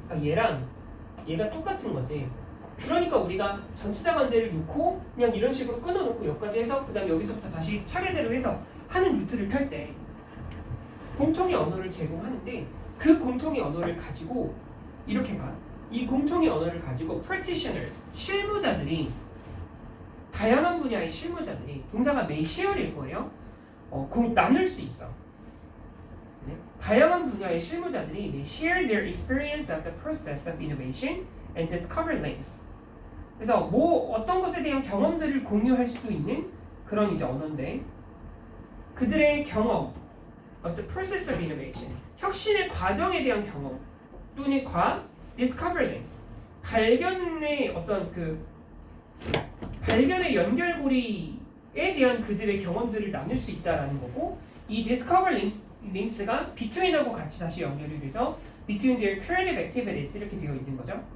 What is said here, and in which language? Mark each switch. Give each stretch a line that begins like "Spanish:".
Korean: 그러니까 얘랑 얘가 똑같은 거지. 그러니까 우리가 전치사 관대를 놓고 그냥 이런 식으로 끊어놓고 여기까지 해서 그 다음에 여기서부터 다시 차례대로 해서 하는 루트를 탈 때 공통의 언어를 제공하는데 그 공통의 언어를 가지고 이렇게 가. 이 공통의 언어를 가지고 practitioners, 실무자들이 다양한 분야의 실무자들이 동사가
English: may share
Korean: 일 거예요. 나눌 수 있어. 이제 다양한 분야의 실무자들이
English: may share their experience of the process of innovation and discover links.
Korean: 그래서 어떤 것에 대한 경험들을 공유할 수도 있는 그런 이제 언어인데 그들의 경험,
English: of the process of innovation,
Korean: 혁신의 과정에 대한 경험 또는
English: discover links,
Korean: 발견의 어떤 발견의 연결고리에 대한 그들의 경험들을 나눌 수 있다라는 거고 이 discover links가 between하고 같이 다시 연결이 돼서
English: between their creative activities
Korean: 이렇게 되어 있는 거죠.